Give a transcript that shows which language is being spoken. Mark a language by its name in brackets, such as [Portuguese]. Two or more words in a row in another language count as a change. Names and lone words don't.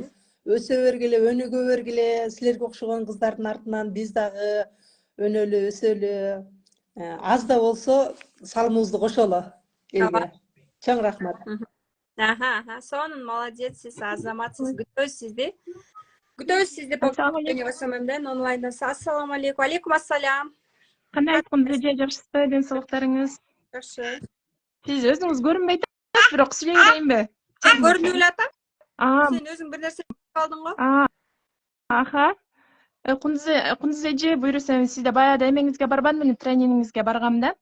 [Kyrgyz] Өсө бергиле, өнүгө бергиле. Силерге окшогон кыздардын артынан биз дагы өнөлү, өсөлү. Аз да болсо салымыбызды кошолу элге. Чоң рахмат. Сонун, молодец сиз, азаматсыз. Күтөбүз сизди. Күтөбүз сизди по СММден онлайндан. [Arabic] السلام عليكم. عليكم السلام. [Kyrgyz] Кандайсыңыз, эже? Жакшысызбы? Ден соолуктарыңыз? Жакшы. Сиз өзүңүз көрүнбөй атасыз, бирок сүйлөй берейинби? Көрүнүп эле атам. Сен өзүң бир нерсе калдың го. Кундуз эже, буюрса сизде баягы эмеңизге барбадымбы, тренингиңизге баргам да.